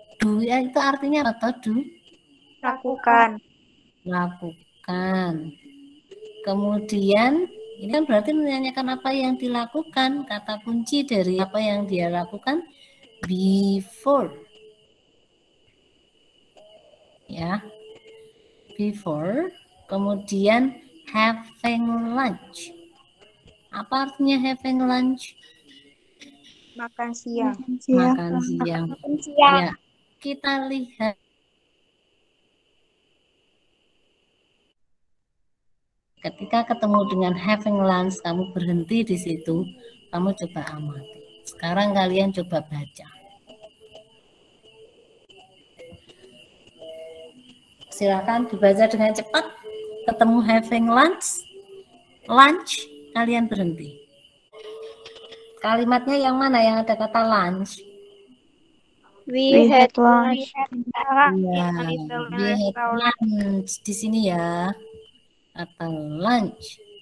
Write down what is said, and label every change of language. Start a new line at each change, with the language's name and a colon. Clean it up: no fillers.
Indonesian: Do ya itu artinya apa do? Lakukan. Kemudian ini kan berarti menanyakan apa yang dilakukan. Kata kunci dari apa yang dia lakukan before. Ya.
English: Before, kemudian having lunch.
Indonesian: Apa artinya having lunch? Makan siang. Makan siang. Ya, kita lihat Ketika ketemu dengan having lunch, kamu berhenti di situ, kamu coba amati. Sekarang kalian coba baca. Silakan dibaca dengan cepat. Ketemu having lunch, kalian berhenti. Kalimatnya yang mana yang ada kata lunch?
English: We had lunch.
Indonesian: Ya, we had lunch di sini ya, atau lunch.